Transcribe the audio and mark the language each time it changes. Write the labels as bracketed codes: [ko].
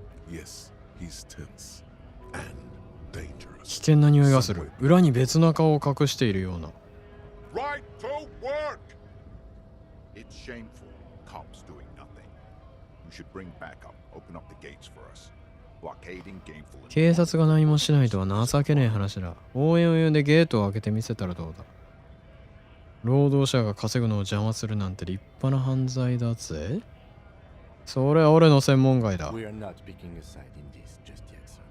[en] Yes, he's tense and dangerous. [ja] 危険な匂いがする。裏に別の顔を隠しているような。 [en] Right to work! It's shameful. Cops doing nothing. You should bring backup. Open up the gates for us. Blockading gameful. [ja] 警察が何もしないとは情けねえ話だ。応援を呼んでゲートを開けてみせたらどうだ。労働者が稼ぐのを邪魔するなんて立派な犯罪だぜ。それは俺の専門外だ。 [en] We are not picking a side in this just yet, sir.